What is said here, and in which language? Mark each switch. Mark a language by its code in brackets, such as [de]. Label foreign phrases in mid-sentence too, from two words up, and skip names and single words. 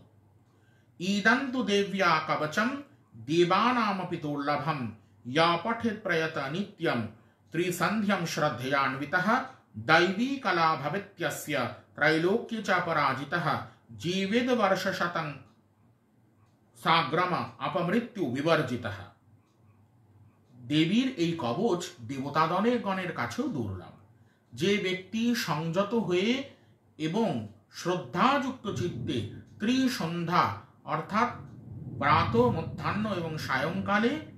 [sa] ইদান্তু দেব্যা কবচম দেবানামপি দুর্লভম ইয়া পঠেৎ প্রয়ত নিত্যম ত্রিসন্ধ্যম শ্রদ্ধয়ান্বিতঃ दैवी कला भवेत्यस्य त्रैलोक्ये च पराजितः जीवेद वर्षशतं साग्रम अपमृत्यु विवर्जितः। [bn] দেবীর এই কবচ দেবতাগণের গণের কাছেও দুর্লভ। যে ব্যক্তি সংযত হয়ে এবং শ্রদ্ধাযুক্ত চিত্তে ত্রিসন্ধ্যা অর্থাৎ প্রাত, মধ্যাহ্ন এবং সায়ংকালে